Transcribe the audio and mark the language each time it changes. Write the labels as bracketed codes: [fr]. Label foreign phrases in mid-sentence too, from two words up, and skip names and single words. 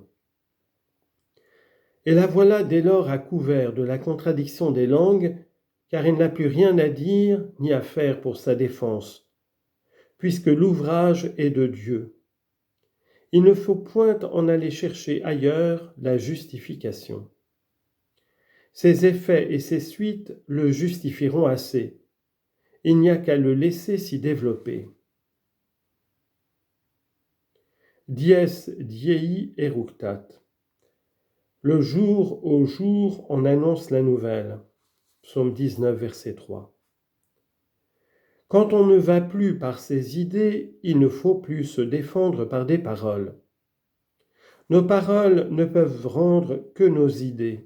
[fr] Et la voilà dès lors à couvert de la contradiction des langues, car il n'a plus rien à dire ni à faire pour sa défense, puisque l'ouvrage est de Dieu. Il ne faut point en aller chercher ailleurs la justification. Ses effets et ses suites le justifieront assez. Il n'y a qu'à le laisser s'y développer. [la] Dies diei eructat. [fr] Le jour au jour on annonce la nouvelle. Psaume 19, verset 3. Quand on ne va plus par ses idées, il ne faut plus se défendre par des paroles. Nos paroles ne peuvent rendre que nos idées.